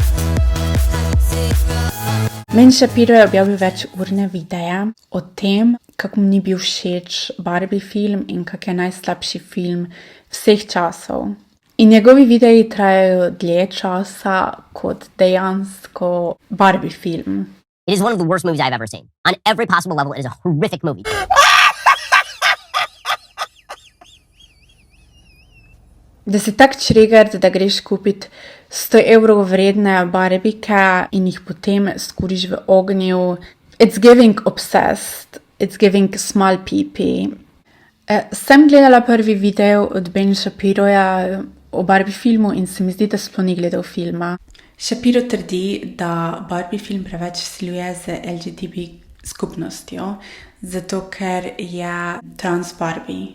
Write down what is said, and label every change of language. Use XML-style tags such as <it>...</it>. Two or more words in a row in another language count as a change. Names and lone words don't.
<sl>Ben Shapiro je objavil večurne videe o tem, kako mu ni bil všeč Barbie film in kak je najslabši film vseh časov. In njegovi videi trajajo dlje časa kot dejansko Barbie film.</sl> <en>It is one of the worst movies I've ever seen. On every possible level, it is a horrific movie.</en> <sl>Da si tak triggered, da greš kupit 100 evrov vredne Barbike in jih potem skuriš v ognju.</sl> <en>It's giving obsessed. It's giving small pee-pee.</en> <sl>Sem gledala prvi video od Ben Shapiroja o Barbie filmu in se mi zdi, da sploh ni gledal filma. Shapiro trdi, da Barbie film preveč vsiljuje z LGBT skupnostjo, zato ker je trans Barbie.</sl>